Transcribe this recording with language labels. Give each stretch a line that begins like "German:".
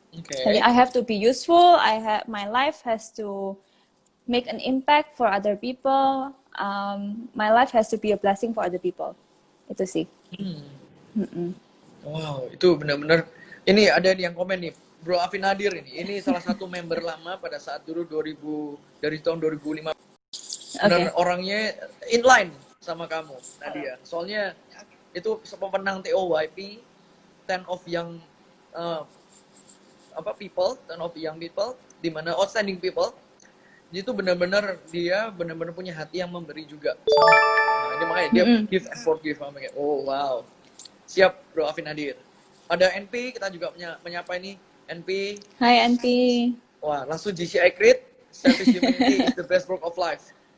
English: Jadi I have to be useful, my life has to make an impact for other people. My life has to be a blessing for other people.
Indonesian: Itu sih. Wow, itu benar-benar. Ini ada yang komen nih, Bro Afin Nadir ini. Ini salah satu member lama pada saat dulu dari tahun 2005. Dan orangnya inline sama kamu, Nadia. Soalnya itu pemenang TOYP,
English: 10 of Young people, 10 of Young People,
Indonesian: di mana
English: outstanding people.
Indonesian: Itu benar-benar dia benar-benar punya hati yang memberi juga sama ini makanya dia Mm-mm.
English: give and forgive. Oh wow, siap Bro Afin Nadir.
Indonesian: Ada NP, kita juga menyapa ini NP. Hai Anti. Wah, langsung
English: GCI Create, Selfish Humanity is the best work of life.